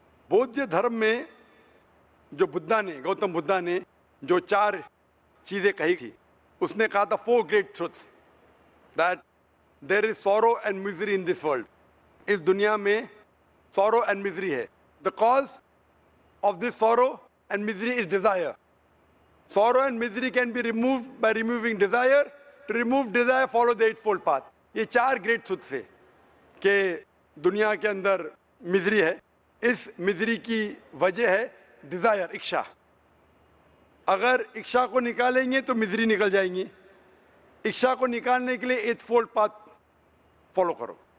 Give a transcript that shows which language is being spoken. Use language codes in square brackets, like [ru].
[hi] बौद्ध धर्म में जो बुद्धा ने, गौतम बुद्धा ने जो 4 चीज़ें कही थी, उसने कहा था 4 great truths, [en] That there is sorrow and misery in this world. [hi] इस दुनिया में [en] Sorrow and misery है। The cause of this sorrow and misery is desire. Sorrow and misery can be removed by removing desire. To remove desire, follow the eightfold path. [hi] ये 4 great truths है कि दुनिया के अंदर मिजरी है। इस misery की वजह है डिजायर, इच्छा। अगर इच्छा को निकालेंगे तो मिजरी निकल जाएंगी। इच्छा को निकालने के लिए एटफोल्ड पाथ फॉलो करो।